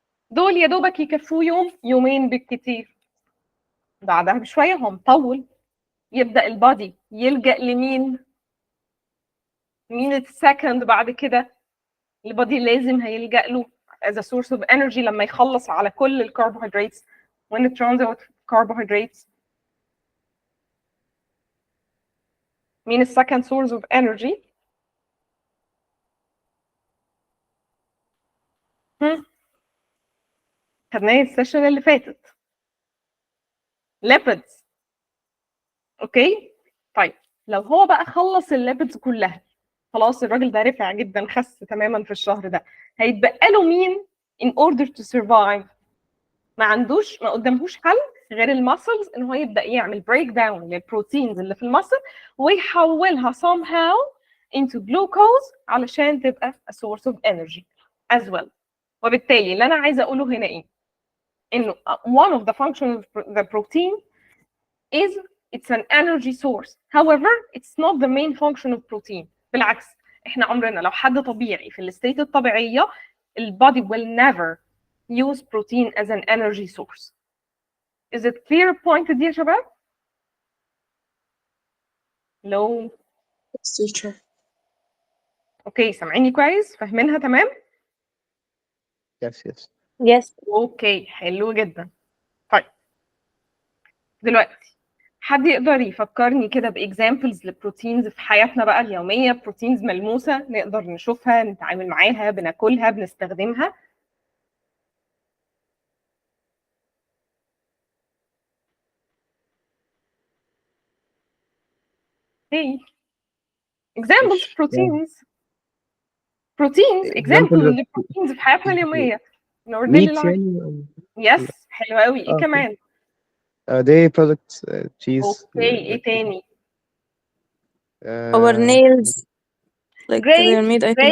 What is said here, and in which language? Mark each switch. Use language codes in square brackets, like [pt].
[ar] دول يا دوبك يكفوه يوم يومين بالكتير. بعدها بشويه هم طول، يبدا البادي يلجا لمين؟ مين السكند بعد كده؟ البادي لازم هيلجا له [en] as a source of energy [ar] لما يخلص على كل الكربوهيدرات. [en] when it runs out of carbohydrates [ar] مين السكند [en] source of energy؟ [ar] خدناه السيشن اللي فاتت. [en] lipids. [ar] اوكي؟ طيب لو هو بقى خلص الليبيدز كلها، خلاص الراجل ده رفع جدا، خس تماما في الشهر ده، هيتبقى له مين [en] in order to survive؟ [ar] ما قدامهوش حل غير المسلز ان هو يبدا يعمل بريك داون للبروتينز اللي في المسل ويحولها [en] somehow into glucose [ar] علشان تبقى [en] a source of energy as well. [ar] وبالتالي اللي انا عايزه اقوله هنا ايه؟ انه [en] one of the functions of the protein is it's an energy source. However, it's not the main function of protein. [ar] بالعكس، احنا عمرنا لو حد طبيعي في الستيت الطبيعيه البادي [en] will never use protein as an energy source. Is it clear point [ar] دي يا شباب؟ لو [en] teacher. [ar] اوكي سامعيني كويس؟ فاهمينها تمام؟ [en] yes. Yes. [ar] اوكي حلو جدا. طيب دلوقتي حد يقدر يفكرني كده باكزامبلز لبروتينز في حياتنا بقى اليوميه، بروتينز ملموسه نقدر نشوفها نتعامل معاها بناكلها بنستخدمها؟ [en] Hey, examples of proteins. Proteins, examples of proteins [ar] في حياتنا اليومية. [en] In our daily meat life. [ar] يعني Yes, حلو قوي. ايه كمان؟ [en] dairy products cheese [ar] اوكي، ايه تاني؟ [en] Our nails, like they're Great, made, I think, of